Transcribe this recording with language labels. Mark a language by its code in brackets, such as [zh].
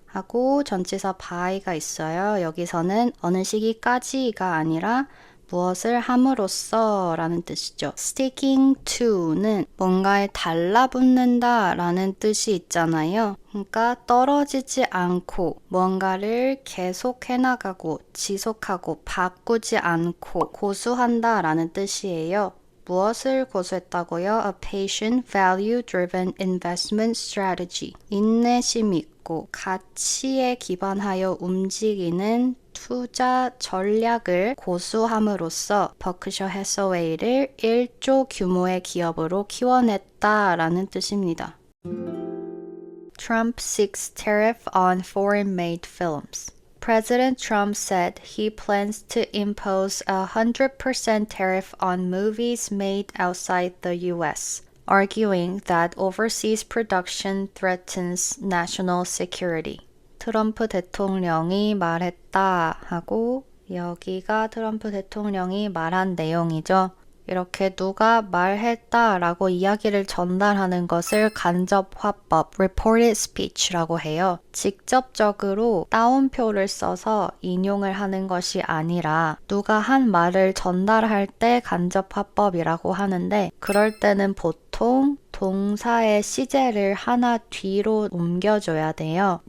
[ko] 하고 전치사 by가 있어요. 여기서는 어느 시기까지가 아니라 무엇을 함으로써 라는 뜻이죠. sticking to는 뭔가에 달라붙는다 라는 뜻이 있잖아요. 그러니까 떨어지지 않고 뭔가를 계속 해나가고 지속하고 바꾸지 않고 고수한다 라는 뜻이에요. 무엇을 고수했다고요? [en] A patient, value-driven investment strategy. [ko] 인내심 있고 하고 가치에 기반하여 움직이는 투자 전략을 고수함으로써 버크셔 해서웨이를 1조 규모의 기업으로 키워냈다라는 뜻입니다. [en] Trump seeks tariff on foreign-made films. President Trump said he plans to impose a 100% tariff on movies made outside the U.S., arguing that overseas production threatens national security. [ko] 트럼프 대통령이 말했다 하고 여기가 트럼프 대통령이 말한 내용이죠. 이렇게 누가 말했다라고 이야기를 전달하는 것을 간접화법, reported speech라고 해요. 직접적으로 따옴표를 써서 인용을 하는 것이 아니라 누가 한 말을 전달할 때 간접화법이라고 하는데 그럴 때는 보통 동사의 시제를 하나 뒤로 옮겨줘야 돼요.